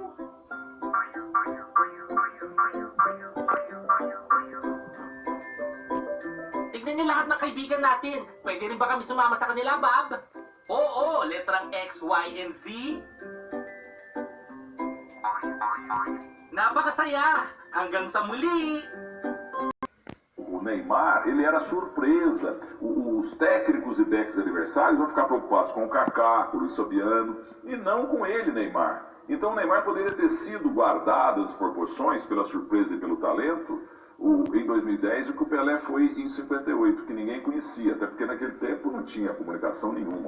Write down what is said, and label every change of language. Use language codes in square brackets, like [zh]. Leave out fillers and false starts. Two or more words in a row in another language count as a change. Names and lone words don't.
[tl] Tignan niyo lahat ng kaibigan natin. Pwede rin ba kami sumama sa kanila, Bob? Oo, letrang X, Y, and Z. Napakasaya! Hanggang sa muli! [pt] O Neymar, ele era surpresa. Os técnicos e backs adversários vão ficar preocupados com o Kaká, com o Luiz Fabiano, e não com ele, Neymar. Então o Neymar poderia ter sido guardado as proporções pela surpresa e pelo talento em 2010 o que o Pelé foi em 58, que ninguém conhecia, até porque naquele tempo não tinha comunicação nenhuma.